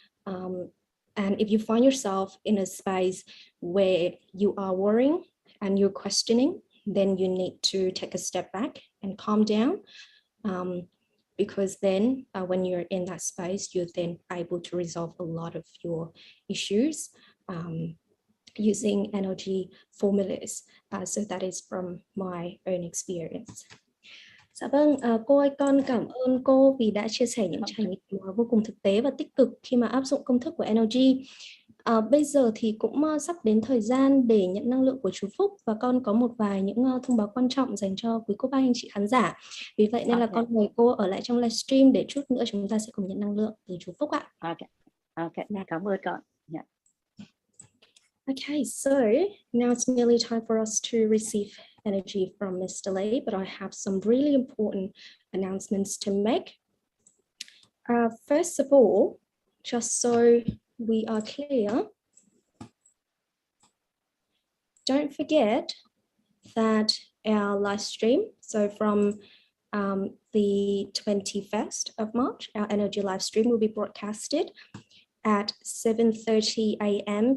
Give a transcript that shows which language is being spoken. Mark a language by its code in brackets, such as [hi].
[en] And if you find yourself in a space where you are worrying and you're questioning, then you need to take a step back and calm down. Because then when you're in that space, you're then able to resolve a lot of your issues using NLG formulas. So that is from my own experience. [vi] Dạ vâng, cô ơi, con cảm ơn cô vì đã chia sẻ những trải nghiệm vô cùng thực tế và tích cực khi mà áp dụng công thức của NLG. Bây giờ thì cũng sắp đến thời gian để nhận năng lượng của chú Phúc, và con có một vài những thông báo quan trọng dành cho quý cô bác anh chị khán giả. Vì vậy nên là con mời cô ở lại trong livestream để chút nữa chúng ta sẽ cùng nhận năng lượng từ chú Phúc ạ. Cảm ơn con. Yeah. [en] Okay, so now it's nearly time for us to receive energy from Mr. Lee, but I have some really important announcements to make. First of all, just so we are clear, don't forget that our live stream, so from the 21st of March, our energy live stream will be broadcasted at 7:30 a.m.